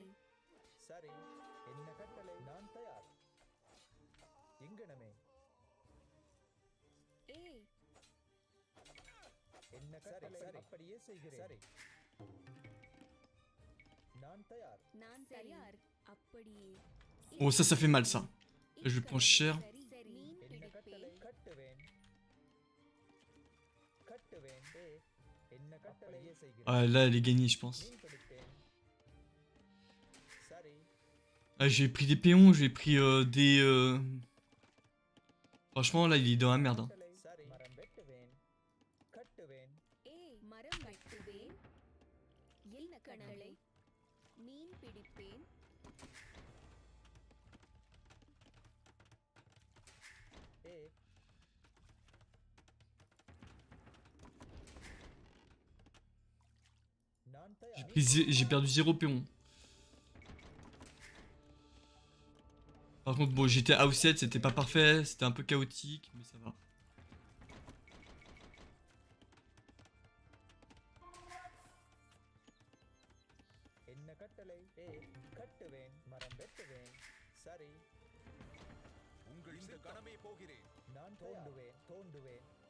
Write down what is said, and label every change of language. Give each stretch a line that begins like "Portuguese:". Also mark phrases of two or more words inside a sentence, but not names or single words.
Tamil: சரி என்ன கட்டளை? நான் தயார். எங்கனமே ஏ என்ன கட்டளை? சரி அப்படியே செய்கிறேன். சரி நான் தயார். நான் தயார். அப்படியே
French: Oh, ça fait mal, ça. Je pense cher.
Tamil: சரி சரி மீன் என்ன கட்டளை? பிடிப்பேன். கட்டுவேன். கட்டுவேன். ஏ என்ன கட்டளை? செய்கிறேன்.
French: Ah, là, elle est gagnée, je pense.
Tamil: மீன் பிடிப்பேன். சரி
French: Ah, j'ai pris des péons, j'ai pris des... Franchement, là, il est dans la merde. Hein.
Tamil: கட்டளை. சரி மரம் வெட்டுவேன். கட்டுவேன். ஏ மரம் வெட்டுவேன். என்ன கட்டளை? மீன் பிடிப்பேன். ஏ நான் தயார்.
French: J'ai perdu 0 péon. Par contre, bon, j'étais à 7, c'était pas parfait, c'était un peu chaotique, mais ça va.
Tamil: என்ன கட்டளை? ஏ கட்டுவேன். மரம் வெட்டுவேன். சரி உங்கள் இந்த கணமே போகிறேன். நான் தோண்டுவேன்.